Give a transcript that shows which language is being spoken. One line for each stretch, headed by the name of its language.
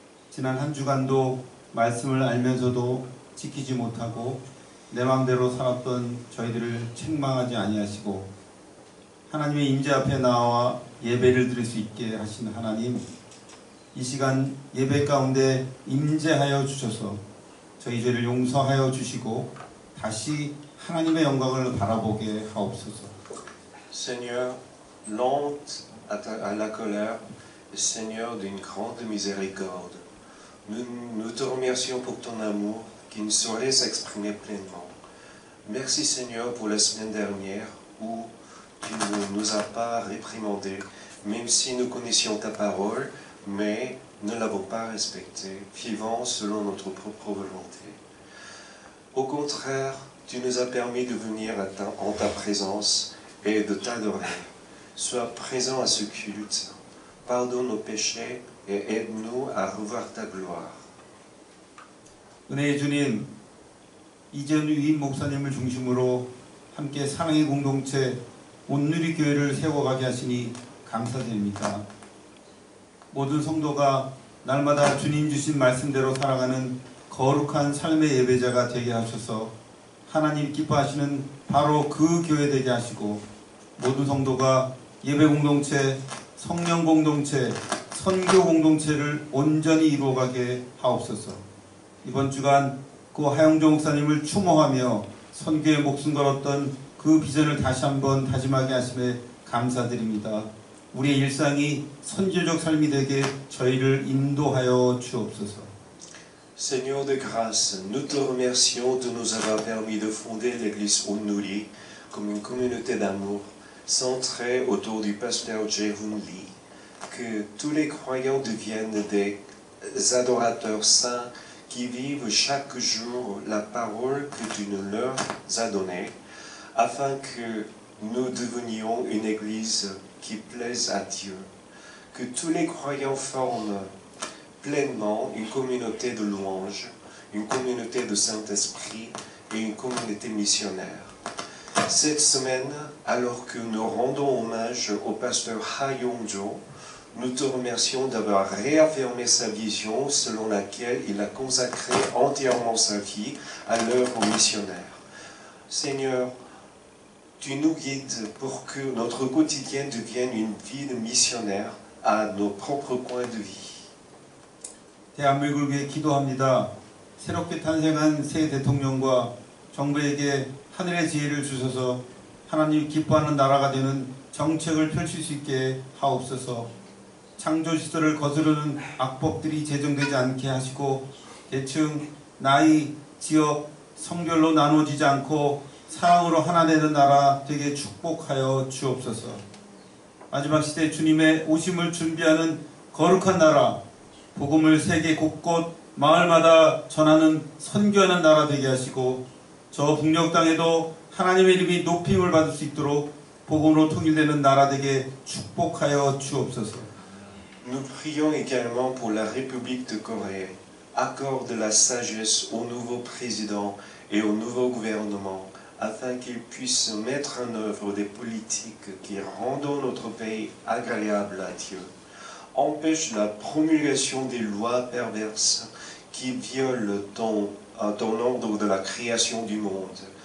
Korean: 지난 한 주간도 말씀을 알면서도 지키지 못하고 내 마음대로 살았던 저희들을 책망하지 아니하시고 하나님의 임재 앞에 나와 예배를 드릴 수 있게 하신 하나님, 이 시간 예배 가운데 임재하여 주셔서 저희 죄를 용서하여 주시고 다시 하나님의 영광을 바라보게 하옵소서.
French: Seigneur, lente à la colère, Seigneur d'une grande miséricorde, nous te remercions pour ton amour qui ne saurait s'exprimer pleinement. Merci Seigneur pour la semaine dernière où tu ne nous as pas réprimandés, même si nous connaissions ta parole, mais ne l'avons pas respectée, vivant selon notre propre volonté. Au contraire, tu nous as permis de venir en ta présence et de t'adorer. Sois présent à ce culte, pardonne nos péchés et aide-nous à revoir ta gloire.
Korean: 은혜의 주님, 이재현 위임 목사님을 중심으로 함께 사랑의 공동체 온누리교회를 세워가게 하시니 감사드립니다. 모든 성도가 날마다 주님 주신 말씀대로 살아가는 거룩한 삶의 예배자가 되게 하셔서 하나님 기뻐하시는 바로 그 교회 되게 하시고 모든 성도가 예배 공동체, 성령 공동체, 선교 공동체를 온전히 이루어가게 하옵소서. 이번 주간 그 하영조 목사님을 추모하며 선교에 목숨 걸었던 그 비전을 다시 한번 다짐하게 하심에 감사드립니다. 우리의 일상이 선교적 삶이 되게 저희를 인도하여 주옵소서.
French: Seigneur de grâce, nous te remercions de nous avoir permis de fonder l'église Onuri comme une communauté d'amour centrée autour du pasteur Jae-Hoon Lee. Que tous les croyants deviennent des adorateurs saints qui vivent chaque jour la parole que tu nous leur as donnée, afin que nous devenions une église qui plaise à Dieu. Que tous les croyants forment pleinement une communauté de louanges, une communauté de Saint-Esprit et une communauté missionnaire. Cette semaine, alors que nous rendons hommage au pasteur Ha Yong-jo, nous te remercions d'avoir réaffirmé sa vision selon laquelle il a consacré entièrement sa vie à l'œuvre missionnaire. Seigneur, tu nous guides pour que notre quotidien devienne une vie de missionnaire à nos propres coins de vie.
Korean: 대한민국을 위해 기도합니다. 새롭게 탄생한 새 대통령과 정부에게 하늘의 지혜를 주셔서 하나님 기뻐하는 나라가 되는 정책을 펼칠 수 있게 하옵소서. 창조시설을 거스르는 악법들이 제정되지 않게 하시고 계층, 나이, 지역, 성별로 나누어지지 않고 사랑으로 하나 되는 나라 되게 축복하여 주옵소서. 마지막 시대 주님의 오심을 준비하는 거룩한 나라, 복음을 세계 곳곳 마을마다 전하는 선교하는 나라 되게 하시고 저 북녘 땅에도 하나님의 이름이 높임을 받을 수 있도록 복음으로 통일되는 나라 되게 축복하여 주옵소서.
French: Nous prions également pour la République de Corée. Accorde la sagesse au nouveau président et au nouveau gouvernement afin qu'ils puissent mettre en œuvre des politiques qui rendent notre pays agréable à Dieu. Empêche la promulgation des lois perverses qui violent ton ordre de la création du monde.